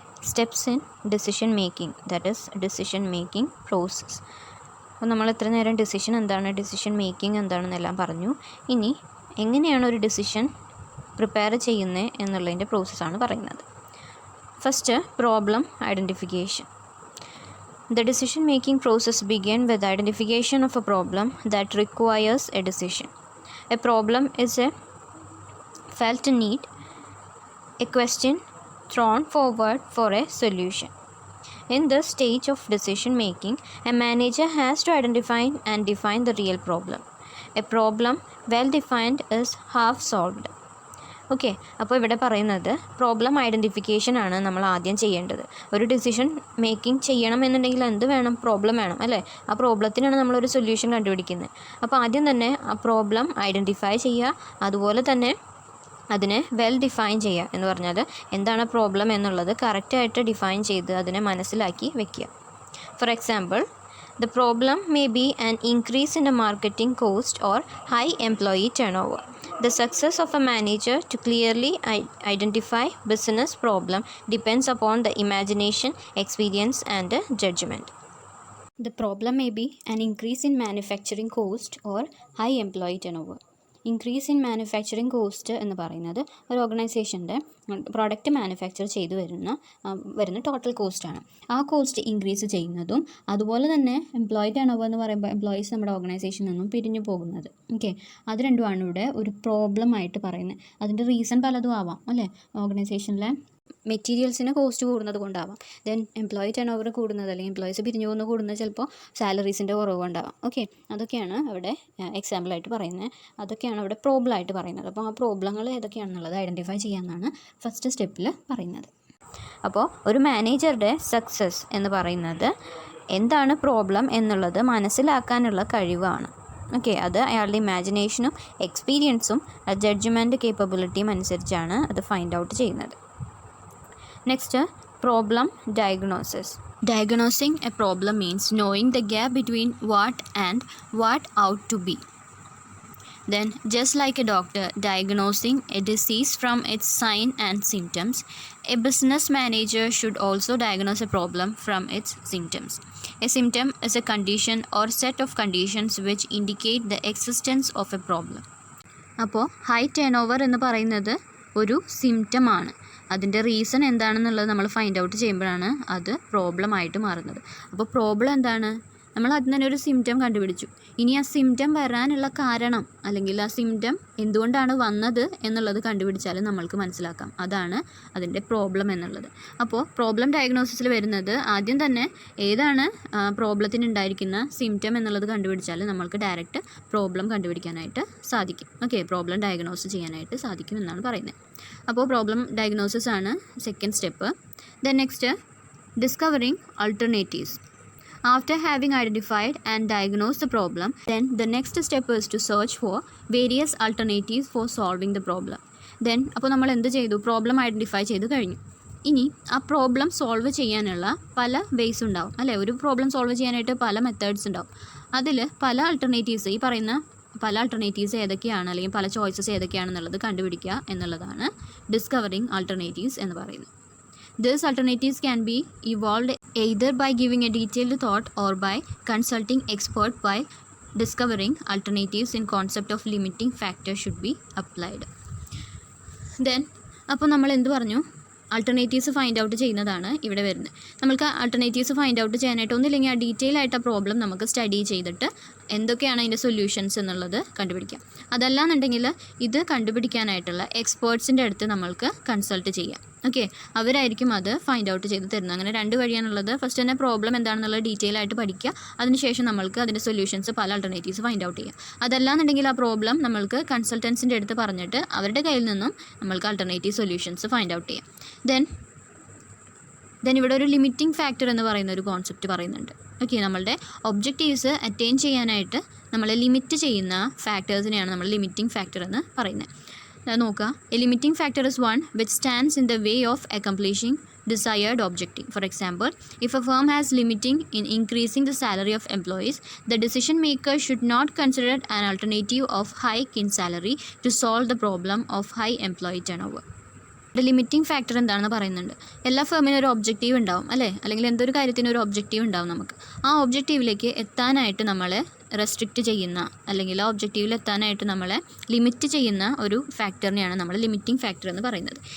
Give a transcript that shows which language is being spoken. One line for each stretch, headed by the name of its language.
English: Steps in decision making, that is decision making process.
Malayalam: അപ്പോൾ നമ്മൾ ഇത്ര നേരം ഡിസിഷൻ എന്താണ്, ഡിസിഷൻ മേക്കിംഗ് എന്താണെന്നെല്ലാം പറഞ്ഞു. ഇനി എങ്ങനെയാണ് ഒരു ഡിസിഷൻ പ്രിപ്പയർ ചെയ്യുന്നത് എന്നുള്ളതിൻ്റെ പ്രോസസ്സാണ് പറയുന്നത്. First, problem identification.
English: The decision making process begins with identification of a problem that requires a decision. A problem is a felt need, a question thrown forward for a solution. In this stage of decision making, a manager has to identify and define the real problem. A problem well defined is half solved.
Malayalam: Okay, അപ്പോൾ ഇവിടെ പറയുന്നത് problem identification ആണ് നമ്മൾ ആദ്യം ചെയ്യേണ്ടത്. ഒരു decision making ചെയ്യണം എന്നുണ്ടെങ്കിൽ എന്ത് വേണം? പ്രോബ്ലം വേണം അല്ലേ? ആ പ്രോബ്ലത്തിനാണ് നമ്മളൊരു സൊല്യൂഷൻ കണ്ടുപിടിക്കുന്നത്. അപ്പോൾ ആദ്യം തന്നെ ആ പ്രോബ്ലം ഐഡൻറ്റിഫൈ ചെയ്യുക, അതുപോലെ തന്നെ അതിനെ വെൽ ഡിഫൈൻ ചെയ്യുക. എന്ന് പറഞ്ഞാൽ എന്താണ് പ്രോബ്ലം എന്നുള്ളത് കറക്റ്റായിട്ട് ഡിഫൈൻ ചെയ്ത് അതിനെ മനസ്സിലാക്കി വെക്കുക.
English: For example, the problem may be an increase in a marketing cost or high employee turnover. The success of a manager to clearly identify business problem depends upon the imagination, experience and judgment. The problem may be an increase in manufacturing cost or high employee turnover.
Malayalam: Increase in manufacturing cost എന്ന് പറയുന്നത് ഒരു ഓർഗനൈസേഷൻ്റെ product manufacture ചെയ്തു വരുന്ന total കോസ്റ്റാണ്. ആ cost increase ചെയ്യുന്നതും അതുപോലെ തന്നെ employee turn over എന്ന് പറയുമ്പോൾ എംപ്ലോയീസ് നമ്മുടെ ഓർഗനൈസേഷനിൽ നിന്നും പിരിഞ്ഞു പോകുന്നത്. ഓക്കെ, അത് രണ്ടുമാണ് ഇവിടെ ഒരു പ്രോബ്ലം ആയിട്ട് പറയുന്നത്. അതിൻ്റെ റീസൺ പലതും ആവാം അല്ലേ? ഓർഗനൈസേഷനിലെ മെറ്റീരിയൽസിന് കോസ്റ്റ് കൂടുന്നത് കൊണ്ടാവാം. ദെൻ എംപ്ലോയി ടേൺ ഓവർ കൂടുന്നത് അല്ലെങ്കിൽ എംപ്ലോയീസ് പിരിഞ്ഞു പോകുന്ന കൂടുന്നത് ചിലപ്പോൾ സാലറീസിൻ്റെ കുറവ് കൊണ്ടാവാം. ഓക്കെ, അതൊക്കെയാണ് അവിടെ എക്സാമ്പിളായിട്ട് പറയുന്നത്. അതൊക്കെയാണ് അവിടെ പ്രോബ്ലമായിട്ട് പറയുന്നത്. അപ്പോൾ ആ പ്രോബ്ലങ്ങൾ ഏതൊക്കെയാണെന്നുള്ളത് ഐഡൻറ്റിഫൈ ചെയ്യാമെന്നാണ് ഫസ്റ്റ് സ്റ്റെപ്പിൽ പറയുന്നത്. അപ്പോൾ ഒരു മാനേജറുടെ സക്സസ് എന്ന് പറയുന്നത് എന്താണ് പ്രോബ്ലം എന്നുള്ളത് മനസ്സിലാക്കാനുള്ള കഴിവാണ്. ഓക്കെ, അത് അയാളുടെ ഇമാജിനേഷനും എക്സ്പീരിയൻസും ജഡ്ജ്മെൻറ്റ് കേപ്പബിലിറ്റിയും അനുസരിച്ചാണ് അത് ഫൈൻഡ് ഔട്ട് ചെയ്യുന്നത്.
English: Next, problem diagnosis. Diagnosing a problem means knowing the gap between what and what ought to be. Then, just like a doctor diagnosing a disease from its sign and symptoms, a business manager should also diagnose a problem from its symptoms. A symptom is a condition or set of conditions which indicate the existence of a problem.
Malayalam: അപ്പോൾ high turn over എന്ന് പറയുന്നത് ഒരു സിംറ്റമാണ്. അതിൻ്റെ reason എന്താണെന്നുള്ളത് നമ്മൾ find out ചെയ്യുമ്പോഴാണ് അത് പ്രോബ്ലമായിട്ട് മാറുന്നത്. അപ്പോൾ പ്രോബ്ലം എന്താണ്? നമ്മൾ അതിന് തന്നെ ഒരു സിംറ്റം കണ്ടുപിടിച്ചു. ഇനി ആ സിംറ്റം വരാനുള്ള കാരണം അല്ലെങ്കിൽ ആ സിംറ്റം എന്തുകൊണ്ടാണ് വന്നത് എന്നുള്ളത് കണ്ടുപിടിച്ചാൽ നമ്മൾക്ക് മനസ്സിലാക്കാം. അതാണ് അതിൻ്റെ പ്രോബ്ലം എന്നുള്ളത്. അപ്പോൾ പ്രോബ്ലം ഡയഗ്നോസിസിൽ വരുന്നത് ആദ്യം തന്നെ ഏതാണ് പ്രോബ്ലത്തിന് ഉണ്ടായിരിക്കുന്ന സിംറ്റം എന്നുള്ളത് കണ്ടുപിടിച്ചാൽ നമ്മൾക്ക് ഡയറക്റ്റ് പ്രോബ്ലം കണ്ടുപിടിക്കാനായിട്ട് സാധിക്കും. ഓക്കെ, പ്രോബ്ലം ഡയഗ്നോസ് ചെയ്യാനായിട്ട് സാധിക്കും എന്നാണ് പറയുന്നത്. അപ്പോൾ പ്രോബ്ലം ഡയഗ്നോസിസ് ആണ് second step.
English: Then next, discovering alternatives. After having identified and diagnosed the problem, then the next step is to search for various alternatives for solving the problem.
Malayalam: Then അപ്പോൾ നമ്മൾ എന്ത് ചെയ്തു? പ്രോബ്ലം ഐഡൻറ്റിഫൈ ചെയ്ത് കഴിഞ്ഞു. ഇനി ആ problem solve ചെയ്യാനുള്ള പല വേസ് ഉണ്ടാവും അല്ലേ? ഒരു പ്രോബ്ലം സോൾവ് ചെയ്യാനായിട്ട് പല മെത്തേഡ്സ് ഉണ്ടാവും. അതിൽ പല ആൾട്ടർനേറ്റീവ്സ്, ഈ പറയുന്ന പല ആൾട്ടർനേറ്റീവ്സ് ഏതൊക്കെയാണ് അല്ലെങ്കിൽ പല ചോയ്സസ് ഏതൊക്കെയാണെന്നുള്ളത് കണ്ടുപിടിക്കുക എന്നുള്ളതാണ് ഡിസ്കവറിങ് ആൾട്ടർനേറ്റീവ്സ് എന്ന് പറയുന്നത്.
English: These alternatives can be evolved either by giving a detailed thought or by consulting experts. While discovering alternatives in concept of limiting factor should be applied.
Malayalam: Then അപ്പോൾ നമ്മൾ എന്ത് പറഞ്ഞു? ആൾട്ടർനേറ്റീവ്സ് ഫൈൻഡ് ഔട്ട് ചെയ്യുന്നതാണ് ഇവിടെ വരുന്നത്. നമുക്ക് ആൾട്ടർനേറ്റീവ്സ് ഫൈൻഡ് ഔട്ട് ചെയ്യാനായിട്ട് ഒന്നുമില്ലെങ്കിൽ ആ ഡീറ്റെയിൽ ആയിട്ട് ആ പ്രോബ്ലം നമുക്ക് സ്റ്റഡി ചെയ്തിട്ട് എന്തൊക്കെയാണ് അതിൻ്റെ സൊല്യൂഷൻസ് എന്നുള്ളത് കണ്ടുപിടിക്കാം. അതല്ലാന്നുണ്ടെങ്കിൽ ഇത് കണ്ടുപിടിക്കാനായിട്ടുള്ള എക്സ്പേർട്സിൻ്റെ അടുത്ത് നമ്മൾക്ക് കൺസൾട്ട് ചെയ്യാം. ഓക്കെ, അവരായിരിക്കും അത് ഫൈൻഡ് ഔട്ട് ചെയ്ത് തരുന്നത്. അങ്ങനെ രണ്ട് വഴിയാണുള്ളത്. ഫസ്റ്റ് തന്നെ പ്രോബ്ലം എന്താണെന്നുള്ളത് ഡീറ്റെയിൽ ആയിട്ട് പഠിക്കുക. അതിനുശേഷം നമ്മൾക്ക് അതിൻ്റെ സൊല്യൂഷൻസ് പല ആൾട്ടർനേറ്റീവ്സ് ഫൈൻഡ് ഔട്ട് ചെയ്യാം. അതല്ലാന്നുണ്ടെങ്കിൽ ആ പ്രോബ്ലം നമ്മൾക്ക് കൺസൾട്ടൻസിൻ്റെ അടുത്ത് പറഞ്ഞിട്ട് അവരുടെ കയ്യിൽ നിന്നും നമ്മൾക്ക് ആൾട്ടർനേറ്റീവ് സൊല്യൂഷൻസ് ഫൈൻഡ് ഔട്ട് ചെയ്യാം. ദെൻ ഇവിടെ ഒരു ലിമിറ്റിംഗ് ഫാക്ടർ എന്ന് പറയുന്ന ഒരു കോൺസെപ്റ്റ് പറയുന്നുണ്ട്. ഓക്കെ, നമ്മളുടെ ഒബ്ജക്റ്റീവ്സ് അറ്റൈൻ ചെയ്യാനായിട്ട് നമ്മളെ ലിമിറ്റ് ചെയ്യുന്ന ഫാക്ടേഴ്സിനെയാണ് നമ്മൾ ലിമിറ്റിംഗ് ഫാക്ടർ എന്ന് പറയുന്നത്.
English: നോക്കുക, a limiting factor is one which stands in the way of accomplishing desired objective. For example, if a firm has limiting in increasing the salary of employees, the decision maker should not consider an alternative of hike in salary to solve the problem of high employee turnover.
Malayalam: ഒരു limiting factor എന്താണെന്ന് പറയുന്നുണ്ട്. എല്ലാ ഫേമിനും ഒരു objective ഉണ്ടാവും അല്ലേ, അല്ലെങ്കിൽ എന്തൊരു കാര്യത്തിനും ഒരു ഒബ്ജക്റ്റീവ് ഉണ്ടാവും നമുക്ക്. ആ ഒബ്ജക്റ്റീവിലേക്ക് എത്താനായിട്ട് നമ്മളെ റെസ്ട്രിക്റ്റ് ചെയ്യുന്ന, അല്ലെങ്കിൽ ആ ഒബ്ജക്റ്റീവിൽ എത്താനായിട്ട് നമ്മളെ ലിമിറ്റ് ചെയ്യുന്ന ഒരു ഫാക്ടറിനെയാണ് നമ്മൾ ലിമിറ്റിംഗ് ഫാക്ടർ എന്ന് പറയുന്നത്.